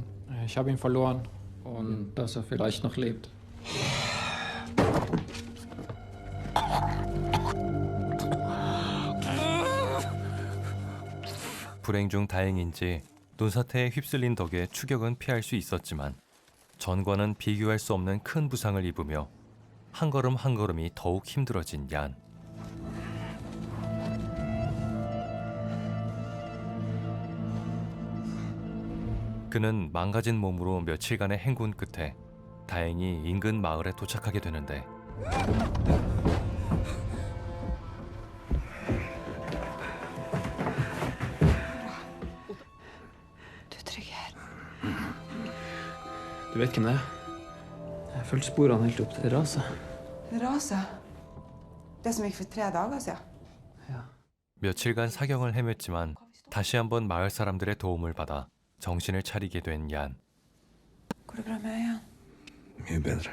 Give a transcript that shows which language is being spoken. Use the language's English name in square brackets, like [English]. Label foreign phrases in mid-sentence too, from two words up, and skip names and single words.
[German] Ich habe ihn verloren und dass er vielleicht noch lebt. [Korean] 불행 중 다행인지 눈사태에 휩쓸린 덕에 추격은 피할 수 있었지만 전과는 비교할 수 없는 큰 부상을 입으며 한 걸음 한 걸음이 더욱 힘들어진 얀. 그는 망가진 몸으로 며칠간의 행군 끝에 다행히 인근 마을에 도착하게 되는데, [Norwegian] Du er trygg her. Du vet hvem det er? Jeg fulgte sporene helt opp til det raset. Rasa? Det som gikk for 3 dager siden? [Korean] 며칠간 사경을 헤맸지만 다시 한번 마을 사람들의 도움을 받아 정신을 차리게 된 얀. [Norwegian] Går det bra med øynene? Mye bedre.